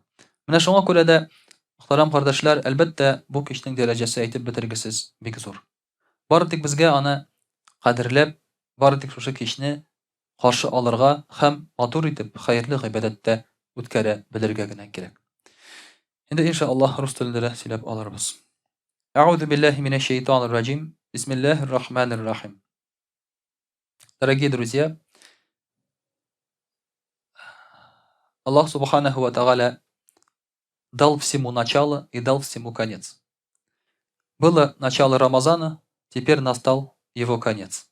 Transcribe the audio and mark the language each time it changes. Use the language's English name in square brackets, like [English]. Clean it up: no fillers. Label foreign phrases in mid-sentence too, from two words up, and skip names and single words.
[Tatar] Менә шуңа күрә дә, мөхтәрәм кардәшләр, әлбәттә бу кичнең дәрәҗәсе әйтеп бетергесез бик зур. Бары тик безгә аны кадерләп, бары тик шушы кичне каршы алырга һәм матур итеп, хәерле гыйбадәттә үткәрә белергә генә кирәк. Инде иншааллаһ рус телендә сөйләп алырбыз. [Arabic] أعوذ بالله من الشيطان الرجيم. بسم الله الرحمن الرحيم. [Russian] Дорогие друзья, Аллах [Arabic] سبحانه وتعالى [Russian] дал всему начало и дал всему конец. Было начало Рамазана, теперь настал его конец.